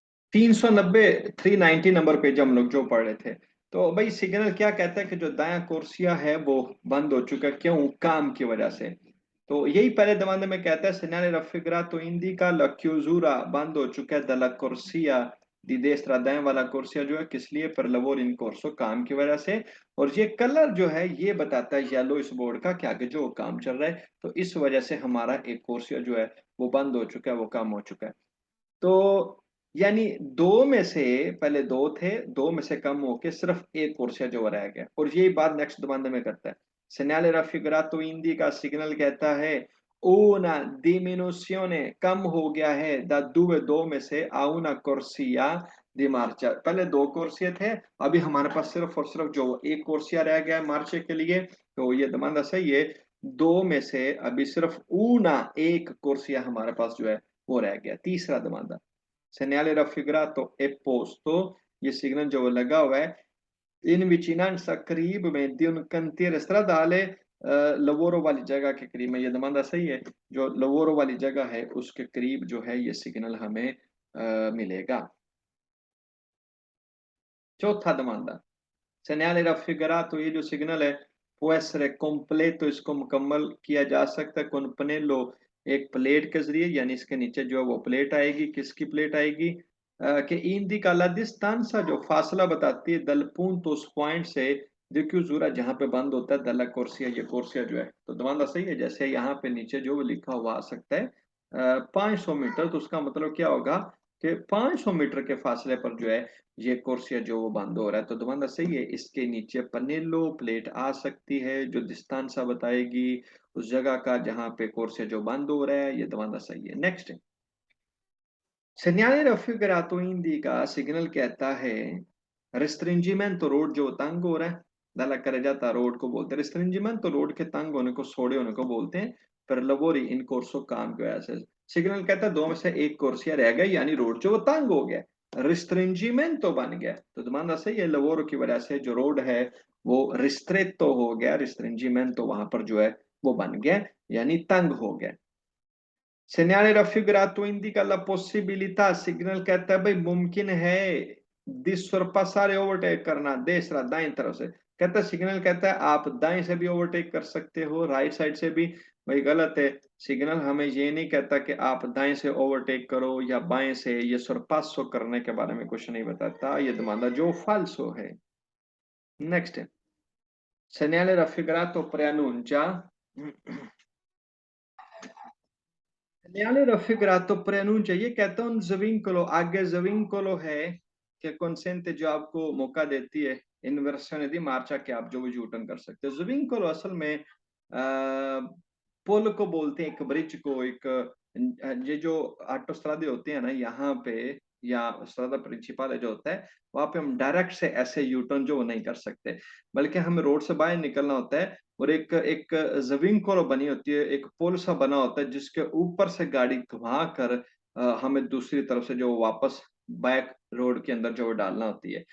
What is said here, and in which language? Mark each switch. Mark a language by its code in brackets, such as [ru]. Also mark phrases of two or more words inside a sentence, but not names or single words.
[hi] 390 390 नंबर पेज हम लोग जो पढ़ रहे थे। तो भाई सिग्नल क्या कहता है कि जो दायां कोर्सिया है वो बंद हो चुका है, क्यों? काम की वजह से। तो यही पहले जमाने में कहता है [it] segnale raffigurato indica la chiusura, [hi] बंद हो चुका है [it] della corsia di destra, [hi] दाएं वाला कोर्सिया जो है, किस लिए? [it] पर lavoro in corso, [hi] काम की वजह से। और ये कलर जो है ये बताता है येलो इस बोर्ड का क्या कि जो काम चल रहा है, तो इस वजह से हमारा एक कोर्सिया जो है वो बंद हो चुका है, वो काम हो चुका है। तो यानी दो में से, पहले दो थे, दो में से कम होके सिर्फ एक कोर्सिया जो रह गया, और यही बात नेक्स्ट बंदे में करता है। [it] segnale raffigurato indica, [hi] सिग्नल कहता है [it] una diminuzione, [hi] कम हो गया है [it] da due, [hi] दो में से [it] a una corsia di marcia, [hi] पहले दो कोर्सिया थे, अभी हमारे पास सिर्फ और सिर्फ जो एक कोर्सिया रह गया है मार्चे के लिए। तो ये दमांदा सही है, दो में से अभी सिर्फ ऊना, एक कोर्सिया हमारे पास जो है वो रह गया। [it] तीसरा दमांदा segnale raffigurato e posto, [hi] ये सिग्नल जो लगा हुआ है [it] in vicinanza, [hi] करीब में [it] di un cantiere stradale, [hi] लवोरो वाली जगह के करीब में। ये दमांदा सही है, जो लवोरो वाली जगह है उसके करीब जो है ये सिग्नल हमें मिलेगा। [it] चौथा दमांदा segnale raffigurato, [hi] ये जो सिग्नल है [it] può essere completo, [hi] इसको मुकम्मल किया जा सकता है [it] con pannello, [hi] एक प्लेट के जरिए, यानी इसके नीचे जो है वो प्लेट आएगी। किसकी प्लेट आएगी? कि [it] indica la distanza, [hi] जो फासला बताती है [it] dal punto, [hi] उस पॉइंट से, [it] di chiusura, [hi] जहाँ पे बंद होता है, [it] dalla corsia, [hi] ये कोर्सिया जो है। तो दमांदा सही है, जैसे यहाँ पे नीचे जो लिखा हुआ आ सकता है 500 मीटर, तो उसका मतलब क्या होगा कि 500 मीटर के फासले पर जो है ये कोर्सिया जो वो बंद हो रहा है। तो दोबारा सही है, इसके नीचे पनेलो प्लेट आ सकती है जो डिस्टेंसा बताएगी उस जगह का जहां पे कोर्सिया जो बंद हो रहा है। ये दोबारा सही है। नेक्स्ट, [it] segnale raffigurato indica, [hi] सिग्नल कहता है restringimento, रोड जो तंग हो रहा है, [it] dalla carreggiata, [hi] रोड को बोलते हैं restringimento, रोड के तंग होने को, सोड़े होने को बोलते हैं। [it] per lavori in corso, [hi] काम की वजह से। सिग्नल कहता है दो में से एक कोर्सिया रह गया, यानी रोड जो वो तंग हो गया, रिस्ट्रिंजीमेंटो बन गया। तो तुम्हारा सही है, लवोरो की वजह से जो रोड है वो रिस्ट्रेटो हो गया, रिस्ट्रिंजीमेंटो वहां पर जो है वो बन गया, यानी तंग हो गया। [it] segnale raffigurato indica la possibilità, [hi] सिग्नल कहता है भाई मुमकिन है [it] di sorpassare, [hi] ओवरटेक करना, देसरा, दाएं तरफ से। कहता है सिग्नल कहता है आप दाएं से भी ओवरटेक कर सकते हो, राइट साइड से भी। भाई गलत है, सिग्नल हमें ये नहीं कहता कि आप दाएं से ओवरटेक करो या बाएं से, ये sorpasso करने के बारे में कुछ नहीं बताता, ये दमांदा जो फाल्सो है। [it] नेक्स्ट है segnale raffigurato preannuncia, segnale raffigurato preannuncia, [hi] ये कहता हूँ ज़विंकोलो, आगे ज़विंकोलो है कि consente, जो आपको मौका देती है [it] inversione di marcia, [hi] कि आप जो भी यूटर्न कर सकते हो। ज़विंकोलो असल में पुल को बोलते हैं, एक ब्रिज को, एक ये जो ऑटोस्ट्रादे होते हैं ना यहाँ पे, या स्ट्रादा प्रिंसिपल जो होता है, वहां पे हम डायरेक्ट से ऐसे यूटर्न जो वो नहीं कर सकते, बल्कि हमें रोड से बाहर निकलना होता है, और एक एक ज़विंकोलो बनी होती है, एक पुल सा बना होता है जिसके ऊपर से गाड़ी घुमा कर हमें दूसरी तरफ से जो वापस बैक रोड के अंदर जो वो डालना होती है।